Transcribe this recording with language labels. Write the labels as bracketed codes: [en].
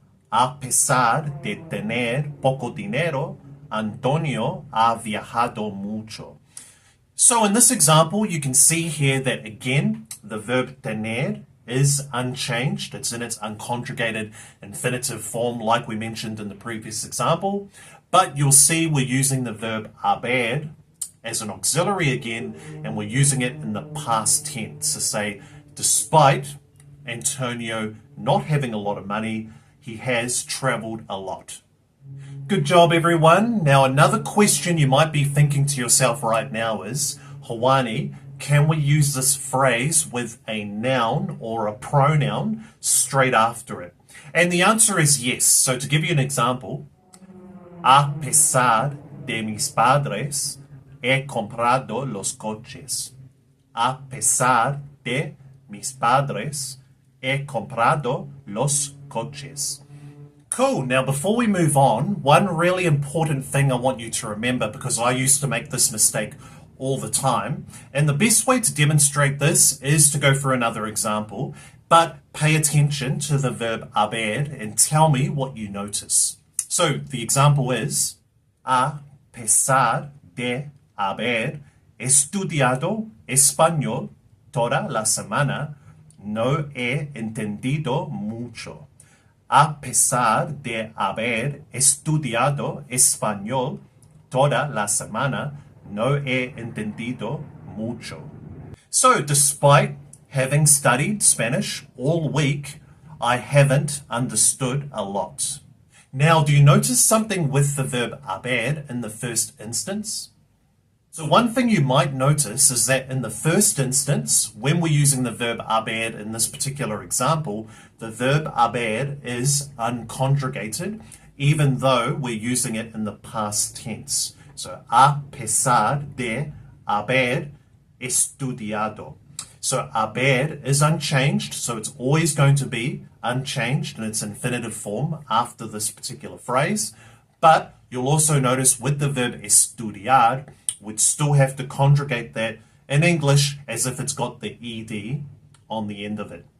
[es] A pesar de tener poco dinero, Antonio ha viajado mucho. [en] So in this example, you can see here that again, the verb tener is unchanged. It's in its unconjugated infinitive form like we mentioned in the previous example. But you'll see we're using the verb haber as an auxiliary again, and we're using it in the past tense to say, despite Antonio not having a lot of money, he has traveled a lot. Good job, everyone. Now, another question you might be thinking to yourself right now is, Hawani, can we use this phrase with a noun or a pronoun straight after it? And the answer is yes. So to give you an example, [es] a pesar de mis padres, he comprado los coches. A pesar de mis padres, he comprado los coches. [en] Cool. Now, before we move on, one really important thing I want you to remember, because I used to make this mistake all the time, and the best way to demonstrate this is to go for another example, but pay attention to the verb haber and tell me what you notice. So the example is, [es] a pesar de haber estudiado español toda la semana, no he entendido mucho. A pesar de haber estudiado español toda la semana, no he entendido mucho. [en] So, despite having studied Spanish all week, I haven't understood a lot. Now, do you notice something with the verb haber in the first instance? So one thing you might notice is that in the first instance, when we're using the verb haber in this particular example, the verb haber is unconjugated, even though we're using it in the past tense. [es] So, a pesar de haber estudiado. [en] So, haber is unchanged, so it's always going to be unchanged in its infinitive form after this particular phrase. But you'll also notice with the verb estudiar, we'd still have to conjugate that in English as if it's got the ed on the end of it.